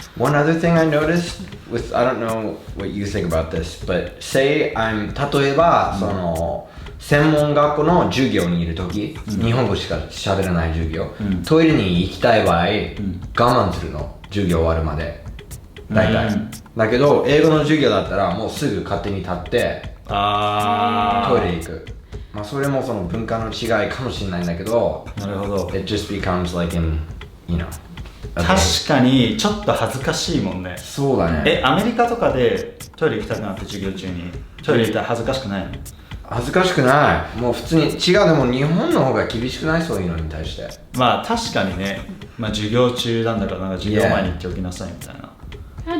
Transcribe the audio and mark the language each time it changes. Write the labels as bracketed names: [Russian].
[English] One other thing I noticed with, I don't know what you think about this, but say [Japanese] 例えば、その専門学校の授業にいるとき、日本語しか喋らない授業、トイレに行きたい場合、我慢するの、授業終わるまで。大体。だけど、英語の授業だったらもうすぐ勝手に立って、トイレ行く。まあそれもその文化の違いかもしれないんだけど、なるほど。 [English] It just becomes like in, you know. [Japanese] 確かにちょっと恥ずかしいもんね。そうだね。アメリカとかでトイレ行きたくなって授業中にトイレ行ったら恥ずかしくないの？恥ずかしくない。もう普通に違う。でも日本の方が厳しくない？そういうのに対して。まあ確かにね。まあ授業中なんだからなんか授業前に行っておきなさいみたいな。